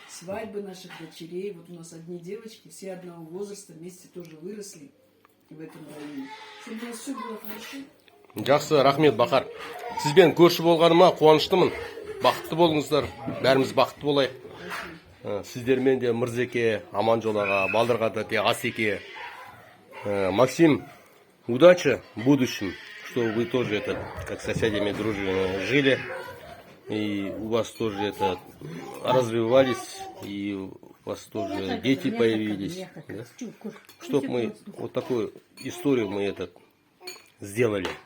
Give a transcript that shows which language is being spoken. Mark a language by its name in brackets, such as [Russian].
[Russian] Свадьбы наших дочерей, вот у нас одни девочки, все одного возраста, вместе тоже выросли в этом районе. Чтобы у нас все было хорошо. [Kazakh] Жақсы, рахмет, Бахар. Сізбен көрші болғаныма қуаныштымын. Бақытты болыңыздар, бәріміз бақытты болайық. Сіздермен де Мырзеке, Аманжол аға, Балдырған тәте, Асеке. [Russian] Максим, удачи в будущем, чтобы вы тоже как соседями дружили, жили. И у вас тоже развивались, и у вас тоже дети появились. Да? Чтобы мы вот такую историю мы сделали.